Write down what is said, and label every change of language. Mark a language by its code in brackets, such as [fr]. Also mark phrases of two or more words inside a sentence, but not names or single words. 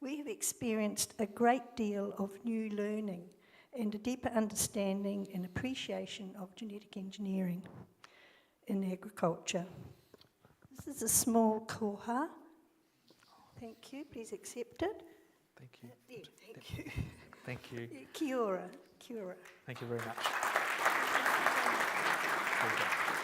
[en] we have experienced a great deal of new learning and a deeper understanding and appreciation of genetic engineering in agriculture. This is a small koha. Thank you, please accept it. Thank you. Yeah, thank you. Thank you. [mi] Kia ora, kia ora. [en] Thank you very much. Well done.